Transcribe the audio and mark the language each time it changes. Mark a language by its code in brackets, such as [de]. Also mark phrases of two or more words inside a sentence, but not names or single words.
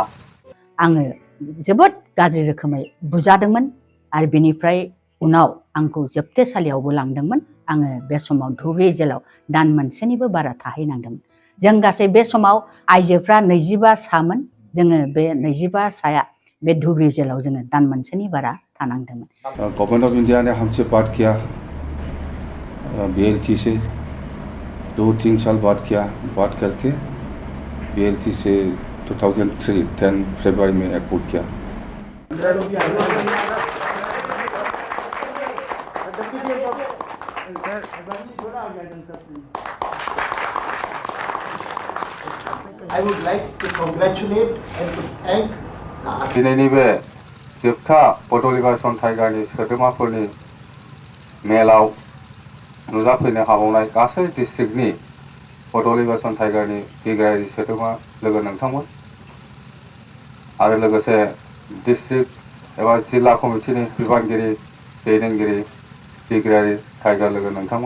[brx] आङो जोबोद गाज्रि रोखोमै बुजादोंमोन आरो बेनिफ्राय उनाव आंखौ जोबथेसालियावबो लांदोंमोन। आङो बे समाव धुबुरी जेलाव दान मोनसेनिबो बारा थाहैनांदोंमोन। जों गासै बे समाव आइजोफ्रा 25 सामोन। जोङो बे 25 साया बे धुबुरी जेलाव जोङो दान मोनसेनि बारा थानांदोंमोन। [hi] गवर्नमेंट ऑफ इंडिया ने हमसे बात किया, BLT से 2-3 साल बात करके BLT से 2003 10 फरवरी में एक्ट किया। [en] I would like to congratulate and to thank [brx] दिनैनि बे जोबथा बड' लिबारेसन टाइगारनि सोद्रोमाफोरनि मेलाव नुजाफैनो हाबावनाय गासै डिस्ट्रिक्टनि बड' लिबारेसन टाइगारनि बिग्रायारि सोद्रोमा लोगो नोंथांमोन आरो लोगोसे डिस्ट्रिक्ट एबा जिल्ला कमिटिनि बिबानगिरि दैदेनगिरि बिग्रायारि टाइगार लोगो नोंथांमोन।